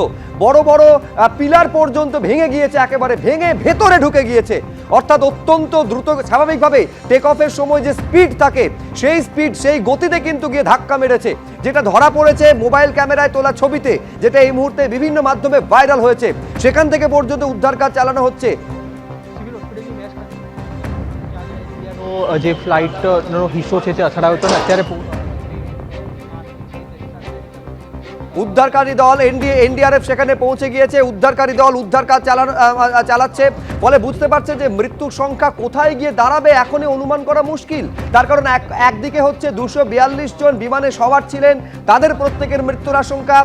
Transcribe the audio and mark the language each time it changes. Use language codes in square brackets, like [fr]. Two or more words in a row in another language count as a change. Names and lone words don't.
[bn] বড় বড় পিলার পর্যন্ত ভেঙে গিয়েছে, একেবারে ভেঙে ভেতরে ঢুকে গিয়েছে। অর্থাৎ অত্যন্ত দ্রুত, স্বাভাবিকভাবে [en] take off [bn] সময় যে স্পিড থাকে, সেই স্পিড, সেই গতিতে কিন্তু গিয়ে ধাক্কা মেরেছে, যেটা ধরা পড়েছে মোবাইল ক্যামেরায় তোলা ছবিতে, যেটা এই মুহূর্তে বিভিন্ন মাধ্যমে ভাইরাল হয়েছে। সেখান থেকে পর্যন্ত উদ্ধার কাজ চালানো হচ্ছে। [gu] જે ફ્લાઇટનો હિસ્સો છે તે અથડાયો હતો ને અત્યારે [bn] উদ্ধারকারী দল এনডিআরএফ সেখানে পৌঁছে গিয়েছে। উদ্ধারকারী দল উদ্ধার কাজ চালাচ্ছে। ফলে বুঝতে পারছে যে মৃত্যুর সংখ্যা কোথায় গিয়ে দাঁড়াবে এখনই অনুমান করা মুশকিল। তার কারণ একদিকে হচ্ছে 242 জন বিমানে সবার ছিলেন, তাদের প্রত্যেকের মৃত্যুর আশঙ্কা।